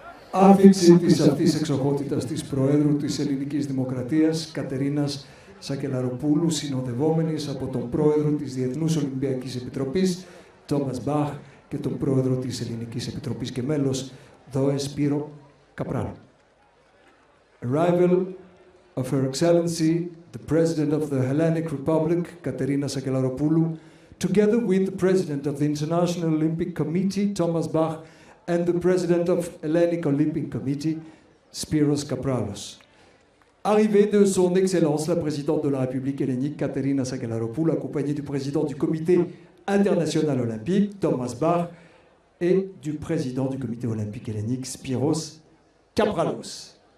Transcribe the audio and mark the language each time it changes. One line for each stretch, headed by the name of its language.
Greek: άφηξη της αυτής εξοχότητας της Προέδρου της Ελληνικής Δημοκρατίας, Κατερίνας Σακελαροπούλου, συνοδευόμενης από τον Πρόεδρο της Διεθνούς Ολυμπιακής Επιτροπής, Τόμας Μπαχ, και τον Πρόεδρο της Ελληνικής Επιτροπής και μέλος, ΔΟΕ Σπύρο Καπράλο.
English: Arrival of Her Excellency, the President of the Hellenic Republic, Katerina Sakelaropoulou, together with the President of the International Olympic Committee, Thomas Bach, and the President of Hellenic Olympic Committee, Spyros Kapralos.
French: Arrivée de Son Excellence, la Présidente de la République hellénique, Katerina Sakelaropoulou, accompagnée du Président du Comité international olympique, Thomas Bach, et du Président du Comité olympique hellénique, Spyros Kapralos.